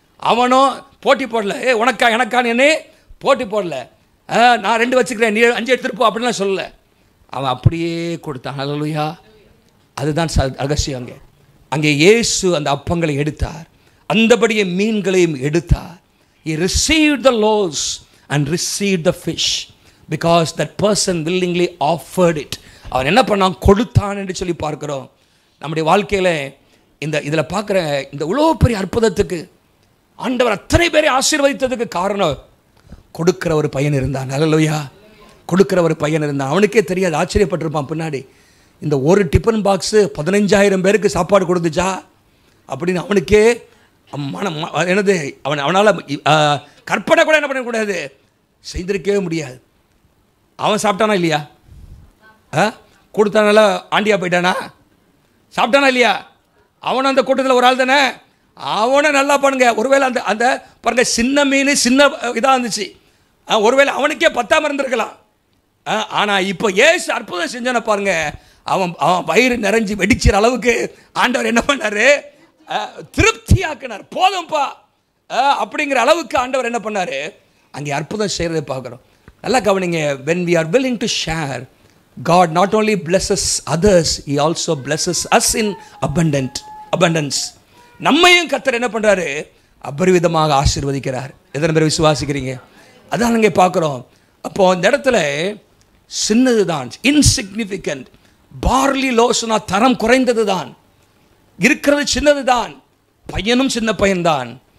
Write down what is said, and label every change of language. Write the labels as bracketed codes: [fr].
[ta] அவனும் போட்டி போடல, உனக்கா எனக்கான்னு என்ன போட்டி போடல. நான் 2 வச்சுக்கிறேன், நீ 5 எடுத்துட்டு போ அப்படின்லாம் சொல்லலை. அவன் அப்படியே கொடுத்தான். அல்லேலூயா. அதுதான் ரகசியம். அங்கே இயேசு அந்த அப்பங்களை எடுத்தார், அந்தபடியே மீன்களையும் எடுத்தார். [en] he received the loaves and received the fish because that person willingly offered it. [ta] அவன் என்ன பண்ணான், கொடுத்தான் என்று சொல்லி பார்க்கிறோம். நம்முடைய வாழ்க்கையில் இதில் பார்க்குற இந்த இவ்வளோ பெரிய அற்புதத்துக்கு ஆண்டவர் அத்தனை பேரை ஆசீர்வதித்ததுக்கு காரணம், கொடுக்கிற ஒரு பையன் இருந்தான். அல்லேலூயா. கொடுக்கிற ஒரு பையன் இருந்தான். அவனுக்கே தெரியாது, ஆச்சரியப்பட்டிருப்பான் பின்னாடி, இந்த ஒரு டிஃபன் பாக்ஸு 15,000 பேருக்கு சாப்பாடு கொடுத்துச்சா அப்படின்னு அவனுக்கே என்னது அவனால் கற்பனை கூட என்ன பண்ணக்கூடாது, செய்திருக்கவே முடியாது. அவன் சாப்பிட்டானா இல்லையா? கொடுத்தானால ஆண்டியா போயிட்டானா? சாப்பிட்டானா இல்லையா? அவனும் அந்த கூட்டத்தில் ஒரு ஆள் தானே. அவனை நல்லா பண்ணுங்க. ஒருவேளை அந்த அந்த பாருங்க, சின்ன மீன் சின்ன இதாக இருந்துச்சு, ஒருவேளை அவனுக்கே 10 இருந்திருக்கலாம். ஆனால் இப்போ ஏசு அற்புதம் செஞ்சான பாருங்க, அவன் வயிறு நிறைஞ்சி வெடிச்சிற அளவுக்கு ஆண்டவர் என்ன பண்ணார், திருப்தியாக்கினார். போதும்பா அப்படிங்கிற அளவுக்கு ஆண்டவர் என்ன பண்ணார், அங்கே அற்புதம் செய்கிறதை பார்க்குறோம். நல்லா கவனிங்க. [en] when we are willing to share, God not only blesses others, he also blesses us in abundance. [ta] நம்மையும் கர்த்தர் என்ன பண்ணுறாரு, அபரிவிதமாக ஆசீர்வதிக்கிறார். எத்தனை பேர் விசுவாசிக்கிறீங்க? அதான் இங்கே பார்க்குறோம். அப்போ இந்த இடத்துல சின்னது தான், இன்சிக்னிஃபிகண்ட், பார்லி லோசனா தரம் குறைந்தது தான், இருக்கிறது சின்னது தான், பையனும் சின்ன பையன்தான்.